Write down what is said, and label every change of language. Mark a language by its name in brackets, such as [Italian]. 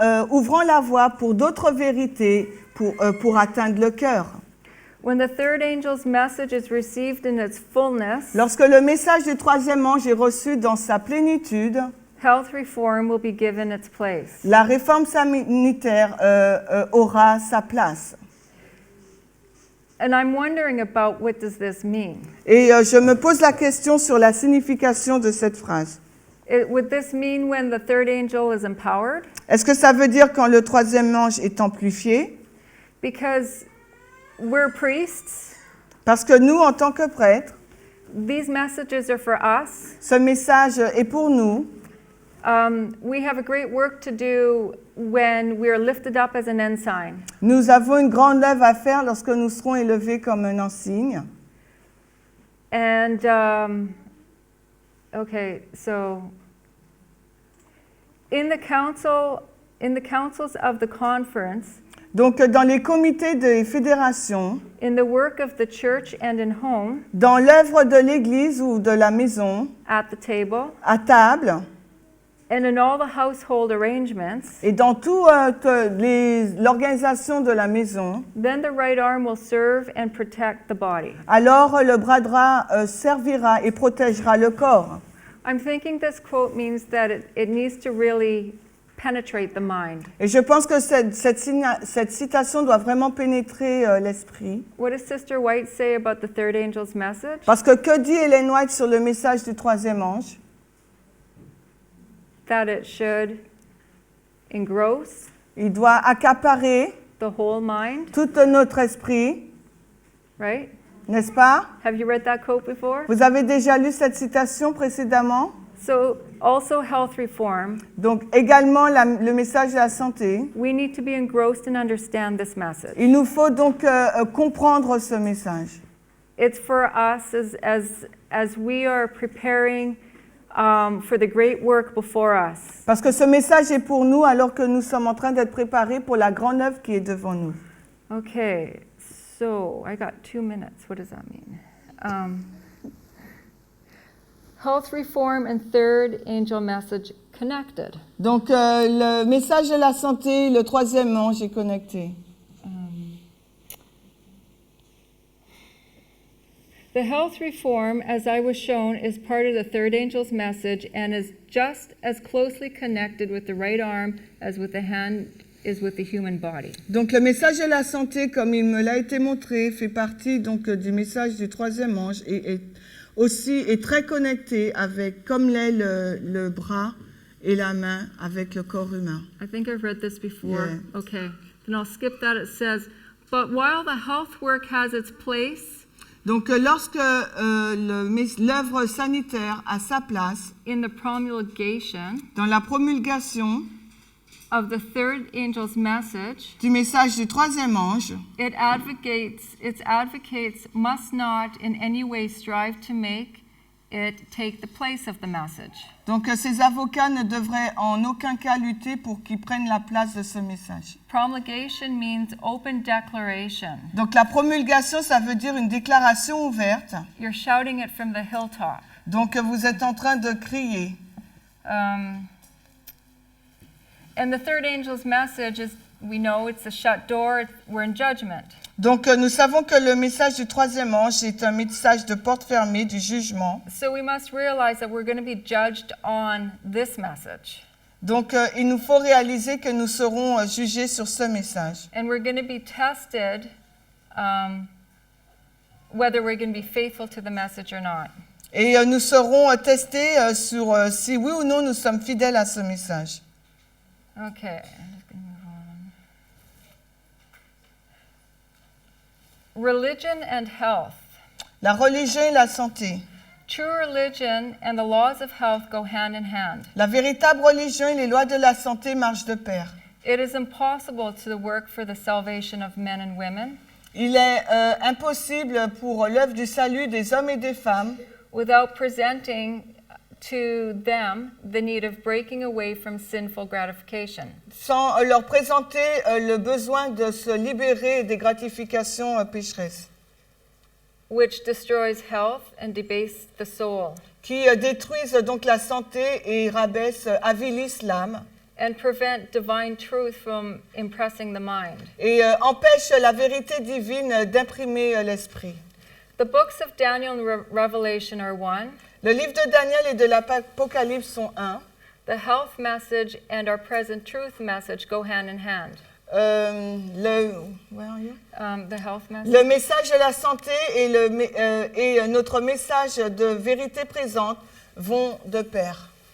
[French] ouvrant la voie pour d'autres vérités pour atteindre le cœur. [English] When the third angel's message is received in its fullness, [French] Lorsque le message du troisième ange est reçu dans sa plénitude, [English] health reform will be given its place. [French] la réforme sanitaire aura sa place. [English] And I'm wondering about what does this mean? [French] Et je me pose la question sur la signification de cette phrase. [English] Would this mean when the third angel is empowered? [French] Est-ce que ça veut dire quand le troisième ange est amplifié? [English] Because we're priests. [French] Parce que nous, en tant que prêtres, [English] These messages are for us. [French] ce message est pour nous. [English] We have a great work to do when we're lifted up as an ensign. [French] Nous avons une grande œuvre à faire lorsque nous serons élevés comme un insigne. [English] And, okay, so in the councils of the conference, [French] Donc, dans les comités des fédérations, [English] in the work of the church and in home, [French] dans l'œuvre de l'église ou de la maison, [English] at the table, [French] à table, [English] and in all the household arrangements, [French] et dans toute l'organisation de la maison, [English] then the right arm will serve and protect the body. [French] alors le bras droit servira et protégera le corps. [English] I'm thinking this quote means that it needs to really penetrate the mind. [French] Et je pense que cette citation doit vraiment pénétrer l'esprit. [English] What does Sister White say about the third angel's message? [French] Parce que dit Ellen White sur le message du troisième ange? [English] That it should engross [French] Il doit accaparer [English] the whole mind, [French] tout notre esprit, [English] right? [French] n'est-ce pas? [English] Have you read that quote before? [French] Vous avez déjà lu cette citation précédemment? [English] So also health reform, [French] Donc également le message de la santé. [English] we need to be engrossed and understand this message. [French] Il nous faut donc comprendre ce message. [English] It's for us as we are preparing for the great work before us. [French] Parce que ce message est pour nous alors que nous sommes en train d'être préparés pour la grande œuvre qui est devant nous. [English] Okay, so I got 2 minutes. What does that mean? Health reform and third angel message connected. [French] Donc le message de la santé, le troisième ange est connecté. [English] The health reform, as I was shown, is part of the third angel's message and is just as closely connected with the right arm as with the hand is with the human body. [French] Donc le message de la santé, comme il me l'a été montré, fait partie donc du message du troisième ange et est très connecté avec, comme l'est le bras et la main avec le corps humain. [English] I think I've read this before. Yeah. Okay, then I'll skip that. It says, but while the health work has its place, [French] Donc lorsque l'œuvre sanitaire a sa place [English] in the promulgation [French] dans la promulgation [English] of the third angel's message, [French] du message du troisième ange, [English] its advocates must not in any way strive to make it take the place of the message. [French] donc ces avocats ne devraient en aucun cas lutter pour qu'ils prennent la place de ce message. [English] Promulgation means open declaration. [French] Donc la promulgation, ça veut dire une déclaration ouverte. [English] You're shouting it from the hilltop. [French] Donc vous êtes en train de crier. [English] And the third angel's message is, we know it's a shut door, we're in judgment. [French] Donc nous savons que le message du troisième ange est un message de porte fermée, du jugement. [English] So we must realize that we're going to be judged on this message. [French] Donc il nous faut réaliser que nous serons jugés sur ce message. [English] And we're going to be tested whether we're going to be faithful to the message or not. [French] Et nous serons testés sur si oui ou non nous sommes fidèles à ce message. [English] Okay, I'm just going to move on. Religion and health. [French] La religion et la santé. [English] True religion and the laws of health go hand in hand. [French] La véritable religion et les lois de la santé marchent de pair. [English] It is impossible to work for the salvation of men and women [French] Il est impossible pour l'œuvre du salut des hommes et des femmes [English] without presenting to them the need of breaking away from sinful gratification. [French] sans leur présenter le besoin de se libérer des gratifications pécheresses [English] Which destroys health and debase the soul, [French] qui détruisent donc la santé et rabaissent, avilissent l'âme [English] and prevent divine truth from impressing the mind. [French] et empêchent la vérité divine d'imprimer l'esprit. [English] The books of Daniel and Revelation are one. [French] Le livre de Daniel et de l'Apocalypse sont un. [English] The health message and our present truth message go hand in hand. The health message. [French] Le message de la santé et notre message de vérité présente vont de pair.